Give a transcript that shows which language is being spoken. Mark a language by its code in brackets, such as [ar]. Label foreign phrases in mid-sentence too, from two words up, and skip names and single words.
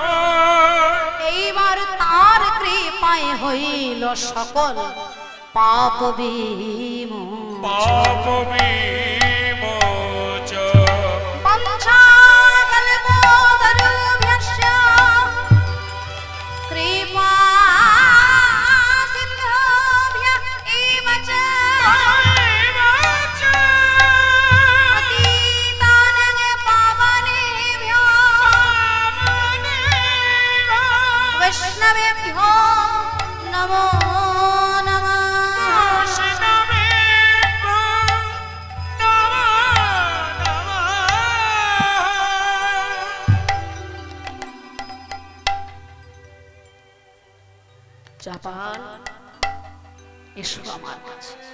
[bn] এইবার তার কৃপায় হইল সকল পাপ বিমোচন। পাপ বিমোচন। [sa] পঞ্চাকল্পতরুভ্যশ্চ কৃপা সিন্ধুভ্য এব চ পতিতানাং পাবনেভ্যো বৈষ্ণবেভ্যো নমো নমঃ। [bn] চাপাল, এসো আমার কাছে।